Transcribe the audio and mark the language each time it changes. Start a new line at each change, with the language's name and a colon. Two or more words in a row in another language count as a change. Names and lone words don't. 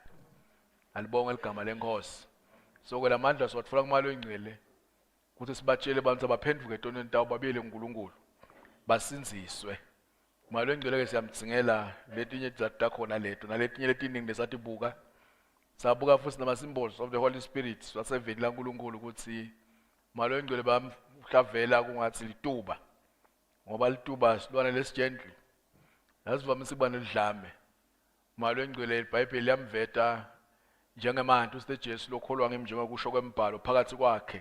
Swati: Alibonge igama lenkosi. So ke lamandla siwathola kumoya loyingcwele ukuthi sibatshele abantu abaphenduke etoneni tawo babiyele kuNkulunkulu. Basinziswe. Moya loyingcwele ke siyamdzingela letinye zakhona leto naletinye letiningi lesatibuka. Sabuka futhi nama
English: symbols of the Holy Spirit
Swati: waseveni laNkulunkulu ukuthi moya loyingcwele bamhlavela kungathi lituba. Ngoba lituba silwane lesijendli. Yasivamise kuba nelidlame. Moya loyingcwele iBhayibheli liyamveta njengemanti usite Jesu lokholwa ngemnjengo kusho kwembhalo phakathi kwakhe.